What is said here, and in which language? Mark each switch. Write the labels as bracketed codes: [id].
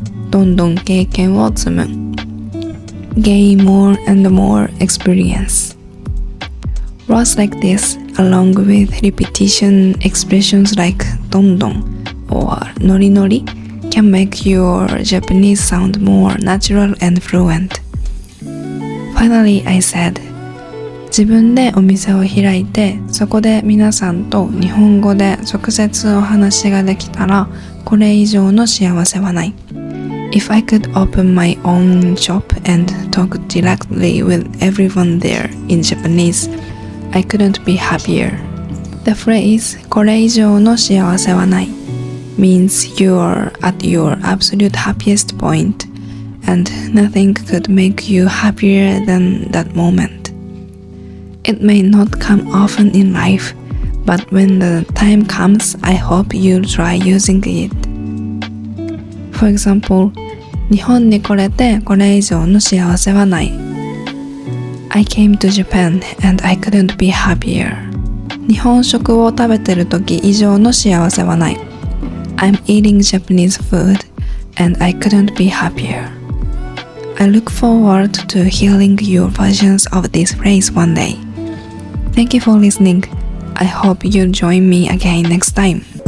[ja] どんどん経験を積む [en] Gain more and more experience. Words like this, along with repetition expressions like どんどん or ノリノリ can make your Japanese sound more natural and fluent. Finally, I said, [ja] 自分でお店を開いて、そこで皆さんと日本語で直接お話ができたら、これ以上の幸せはない。 [en] If I could open my own shop and talk directly with everyone there in Japanese, I couldn't be happier. The phrase [ja] これ以上の幸せはない [en] means you're at your absolute happiest point and nothing could make you happier than that moment. It may not come often in life, but when the time comes, I hope you'll try using it. For example, [ja] 日本に来れてこれ以上の幸せはない。 [en] I came to Japan and I couldn't be happier. [ja] 日本食を食べてる時以上の幸せはない。 [en] I'm eating Japanese food and I couldn't be happier. I look forward to hearing your versions of this phrase one day. Thank you for listening. I hope you'll join me again next time.